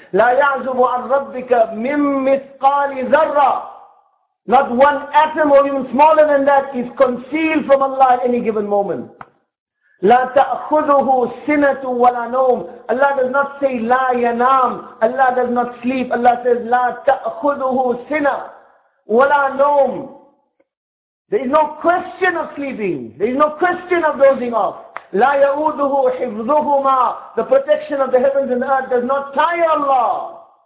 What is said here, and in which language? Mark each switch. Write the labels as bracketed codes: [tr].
[ar] لَا يَعْزُبُ عَنْ رَبِّكَ مِنْ مِثْقَالِ ذَرَّةٍ. [en] Not one atom or even smaller than that is concealed from Allah at any given moment. [ar] لَا تَأْخُذُهُ سِنَةٌ وَلَا نَوْمٌ. [en] Allah does not say [ar] لَا يَنَامُ. [en] Allah does not sleep. Allah says [ar] لَا تَأْخُذُهُ سِنَةٌ وَلَا نَوْمٌ. [en] There is no question of sleeping. There is no question of dozing off. [ar] لَا يَعُوذُهُ حِفْظُهُمَا. [en] The protection of the heavens and earth does not tire Allah.